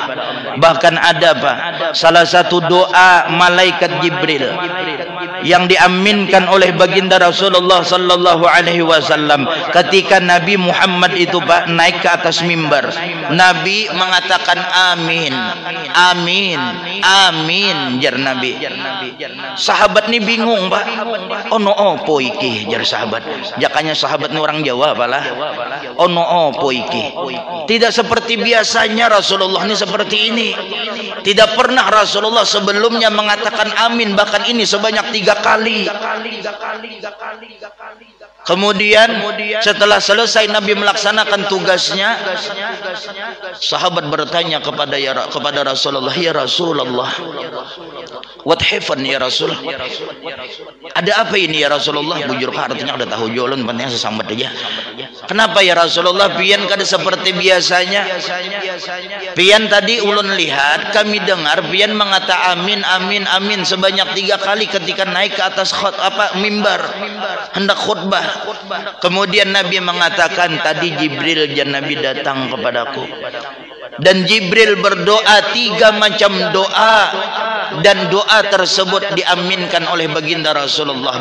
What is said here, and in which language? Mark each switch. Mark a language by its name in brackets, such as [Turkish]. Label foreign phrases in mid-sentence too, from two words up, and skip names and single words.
[Indonesian] Bahkan ada Pak salah satu doa malaikat Jibril yang diaminkan oleh baginda Rasulullah [Arabic] sallallahu alaihi wasallam [Indonesian] ketika Nabi Muhammad itu Pak naik ke atas mimbar. Nabi mengatakan amin amin amin jar Nabi. Sahabat ni bingung Pak. [Javanese] Ono opo iki [Indonesian] jar sahabat. Jakanya sahabat ni orang Jawa apalah. [Javanese] Ono opo iki. [Indonesian] Tidak seperti biasanya Rasulullah ni seperti ini. Tidak pernah Rasulullah sebelumnya mengatakan amin bahkan ini sebanyak 3 kali. Kemudian setelah selesai Nabi melaksanakan tugasnya, sahabat bertanya kepada Rasulullah, ya Rasulullah, [English] what happened [Arabic] ya Rasul? [Indonesian] Ada apa ini ya Rasulullah? Bujur artinya udah tahu jolon pentingnya sesambat aja. Kenapa ya Rasulullah? [Banjar] Pian kada [Indonesian] seperti biasanya. Pian tadi ulun lihat, kami dengar pian mengata amin amin amin sebanyak 3 kali ketika naik ke atas mimbar hendak khutbah. Kemudian Nabi mengatakan tadi Jibril dan Nabi datang kepadaku dan Jibril berdoa 3 macam doa dan doa tersebut diaminkan oleh baginda Rasulullah.